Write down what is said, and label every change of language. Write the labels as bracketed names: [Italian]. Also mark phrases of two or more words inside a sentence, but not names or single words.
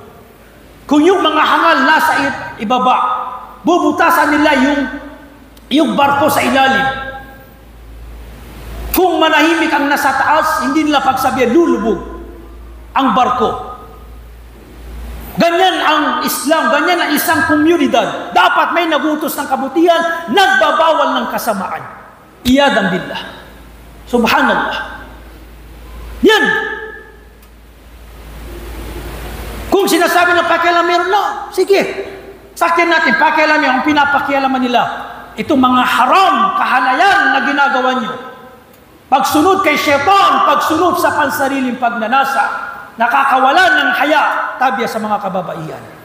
[Filipino] Kung yung mga hangal nasa ibaba, bubutasan nila yung barko sa ilalim. Kung manahimik ang nasa taas, hindi nila pagsabihan, lulubog ang barko. Ganyan ang Islam, ganyan ang isang komunidad. Dapat may nagutos ng kabutihan, nagbabawal ng kasamaan. [Arabic] عياذا بالله. سبحان الله. [Filipino] Yan. Kung sinasabi ng pakialamero, sige, sakyan natin, pakialamero, ang pinapakialaman nila, itong mga haram, kahalayan na ginagawa nyo. Pagsunod kay syaitan, pagsunod sa pansariling pagnanasa, nakakawalan ng haya, tabya sa mga kababaihan.